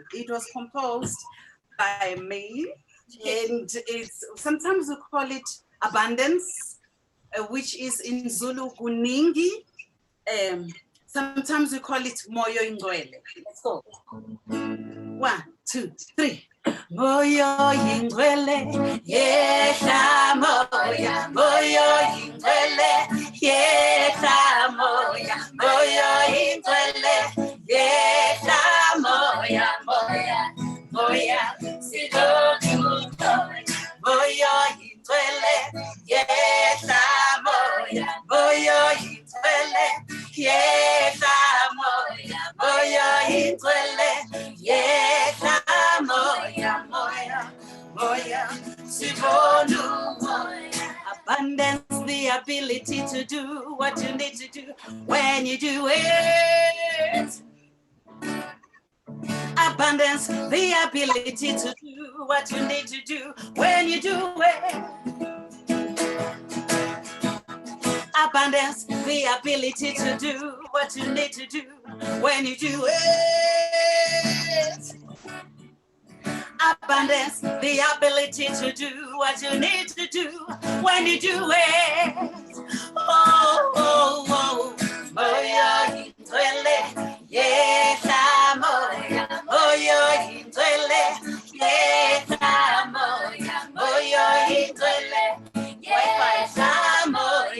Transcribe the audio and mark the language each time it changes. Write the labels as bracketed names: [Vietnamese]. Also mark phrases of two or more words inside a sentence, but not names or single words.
[English] It was composed by me, and it's sometimes we call it abundance, which is in Zulu kuningi. Sometimes we call it [Zulu] moyo ingcwele. [English] Let's go. 1, 2, 3. [Zulu] Moyo ingcwele, yehla moya. Moyo ingcwele, yehla moya. Moyo ingcwele, yehla moya. Moya, moya, sigoku moya. Moyo ingcwele, yehla moya. Moyo ingcwele, yehla moya. Moyo ingcwele, yehla moya. Moya, moya, sibonu moya. [English] Abundance, the ability to do what you need to do when you do it. Abundance, the ability to do what you need to do when you do it. Abundance, the ability to do what you need to do when you do it. Abundance, the ability to do what you need to do when you do it. [Zulu] Oh, oh, oh, moyo ingcwele, yehla moya. Moyo ingcwele, yehla moya. Moyo ingcwele, yehla moya.